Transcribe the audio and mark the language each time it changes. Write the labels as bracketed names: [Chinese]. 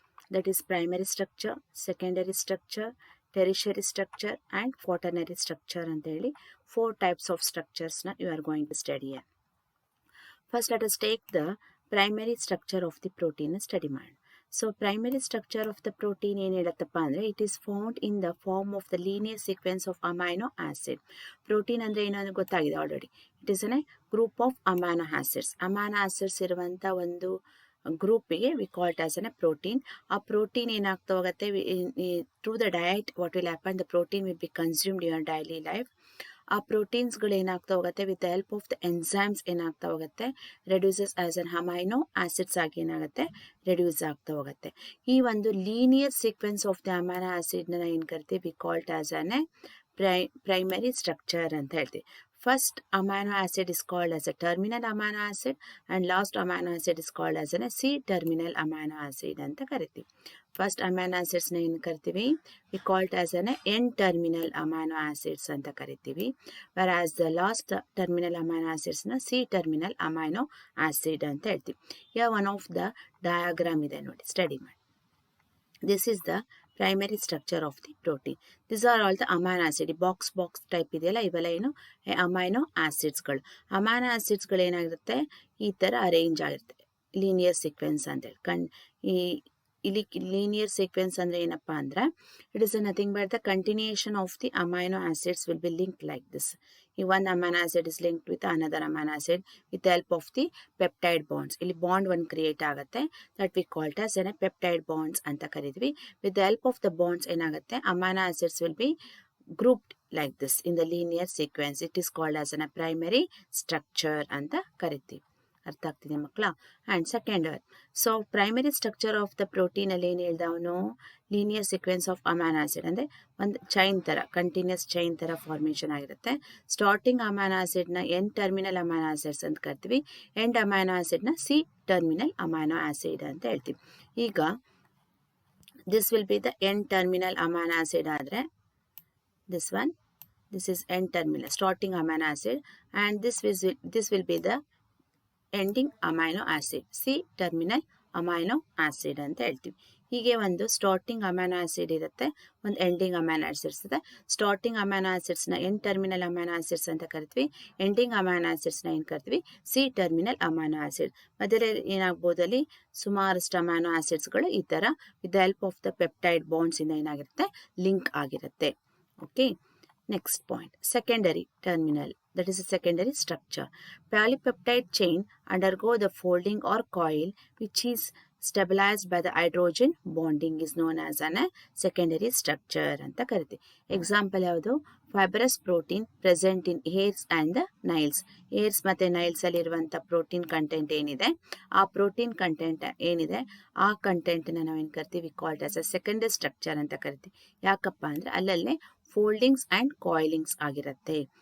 [English] That is primary structure, secondary structure, tertiary structure and quaternary structure [Kannada] ಅಂತ ಹೇಳಿ [English] four types of structures na you are going to study here. First, let us take the primary structure of the protein study ಮಾಡಿ. So, primary structure of the protein [Kannada] ಏನು ಹೇಳುತ್ತಪ್ಪ ಅಂದರೆ [English] it is found in the form of the linear sequence of amino acid. [Kannada] Protein ಅಂದರೆ ಏನು ಅಂತ ಗೊತ್ತಾಗಿದೆ already. [English] It is a group of amino acids. Amino acids [Kannada] ಇರುವಂಥ ಒಂದು ಗ್ರೂಪಿಗೆ [English] We called as an protein. [Kannada] ಆ protein ಏನಾಗ್ತಾ ಹೋಗುತ್ತೆ [English] Through the diet what will happen, the protein will be consumed your daily life. ಆ ಪ್ರೋಟೀನ್ಸ್ಗಳು ಏನಾಗ್ತಾ ಹೋಗುತ್ತೆ with the help of the enzymes ಏನಾಗ್ತಾ ಹೋಗುತ್ತೆ reduces as an amino acids ಆಗಿ ಏನಾಗುತ್ತೆ reduce ಆಗ್ತಾ ಹೋಗುತ್ತೆ. ಈ ಒಂದು linear sequence of the amino ಆಸಿಡ್ನ [Kannada] ಏನು ಕರಿತೀವಿ [English] we called as an primary structure [Kannada] ಅಂತ ಹೇಳ್ತೀವಿ. [English] First amino acid is called as a terminal amino acid and last amino acid is called as a C-terminal amino acid [Kannada] ಅಂತ ಕರಿತೀವಿ. [English] First amino acids [Kannada] ನ ಏನು ಕರಿತೀವಿ [English] we call it as an N-terminal amino acids [Kannada] ಅಂತ ಕರಿತೀವಿ. [English] Whereas the last terminal amino acids ನ C-terminal amino acid [Kannada] ಅಂತ ಹೇಳ್ತೀವಿ. [English] Here one of the diagram [Kannada] ಇದೆ ನೋಡಿ ಸ್ಟಡಿ ಮಾಡಿ. [English] This is the primary structure of the protein. These are all the amino acid. [Kannada] box type ಇದೆಯಲ್ಲ ಇವೆಲ್ಲ ಏನು amino ಆಸಿಡ್ಸ್ಗಳು. Amino ಆಸಿಡ್ಸ್ಗಳು ಏನಾಗಿರುತ್ತೆ ಈ ಥರ ಅರೇಂಜ್ ಆಗಿರುತ್ತೆ ಲೀನಿಯರ್ ಸೀಕ್ವೆನ್ಸ್ ಅಂತೇಳಿ. ಇಲ್ಲಿ ಲೀನಿಯರ್ ಸೀಕ್ವೆನ್ಸ್ ಅಂದರೆ ಏನಪ್ಪ ಅಂದರೆ [English] It is nothing but the continuation of the amino acids will be link like this. ಈ one amino acid is linked with another amino acid with the help of the peptide bonds. [Kannada] ಇಲ್ಲಿ bond ಒಂದು create ಆಗುತ್ತೆ [English] that we called as an peptide bonds [Kannada] ಅಂತ ಕರಿತೀವಿ. [English] with the help of the bonds [Kannada] ಏನಾಗುತ್ತೆ [English] Amino acids will be grouped like this in the linear sequence. It is called as a primary structure [Kannada] ಅಂತ ಕರಿತೀವಿ. ಅರ್ಥ ಆಗ್ತಿದೆ ಮಕ್ಕಳ? And second so primary structure of the protein ಅಲ್ಲಿ ಏನು ಹೇಳ್ದ ಅವನು linear sequence of amino acid ಅಂದರೆ ಒಂದು ಚೈನ್ ಥರ ಕಂಟಿನ್ಯೂಸ್ ಚೈನ್ ಥರ ಫಾರ್ಮೇಷನ್ ಆಗಿರುತ್ತೆ. Starting amino ಆಸಿಡ್ನ N terminal amino acids ಅಂತ ಕರಿತೀವಿ. End amino ಆಸಿಡ್ನ C terminal amino acid ಅಂತ ಹೇಳ್ತೀವಿ. [English] ಈಗ this will be the N terminal amino acid ಆದರೆ this one, this is N-terminal starting amino acid and this will be the ending amino acid, C-terminal amino acid [Kannada] ಅಂತ ಹೇಳ್ತೀವಿ. ಹೀಗೆ ಒಂದು starting amino acid ಇರುತ್ತೆ, ಒಂದು ಎಂಡಿಂಗ್ ಅಮೈನೋ ಆಸಿಡ್ಸ್ ಇದೆ. Starting amino ಆಸಿಡ್ಸ್ನ N terminal amino acids ಅಂತ ಕರಿತೀವಿ. Ending amino ಆಸಿಡ್ಸ್ನ ಏನು ಕರಿತೀವಿ ಸಿ ಟರ್ಮಿನಲ್ ಅಮೈನೋ ಆಸಿಡ್. ಮಧ್ಯದಲ್ಲಿ ಏನಾಗ್ಬೋದು ಅಲ್ಲಿ ಸುಮಾರಷ್ಟು ಅಮೈನೋ ಆಸಿಡ್ಸ್ಗಳು ಈ ಥರ with the help of the peptide ಬಾಂಡ್ಸಿಂದ ಏನಾಗಿರುತ್ತೆ ಲಿಂಕ್ ಆಗಿರುತ್ತೆ. [English] Okay, next point, secondary terminal, that is a secondary structure. Polypeptide chain undergo the folding or coil which is stabilized by the hydrogen bonding is known as an secondary structure [Kannada] ಅಂತ ಕರಿತೀವಿ. [English] Example ಯಾವುದು fibrous protein present in hairs and the nails. [Kannada] Hairs ಮತ್ತು ನೈಲ್ಸಲ್ಲಿ ಇರುವಂಥ protein content ಏನಿದೆ ಆ protein content ಏನಿದೆ ಆ ಕಂಟೆಂಟನ್ನ ನಾವೇನು ಕರಿತೀವಿ called as a secondary structure ಅಂತ ಕರಿತೀವಿ. ಯಾಕಪ್ಪ ಅಂದರೆ ಅಲ್ಲಲ್ಲೇ ಫೋಲ್ಡಿಂಗ್ಸ್ ಆ್ಯಂಡ್ ಕಾಯಿಲಿಂಗ್ಸ್ ಆಗಿರುತ್ತೆ.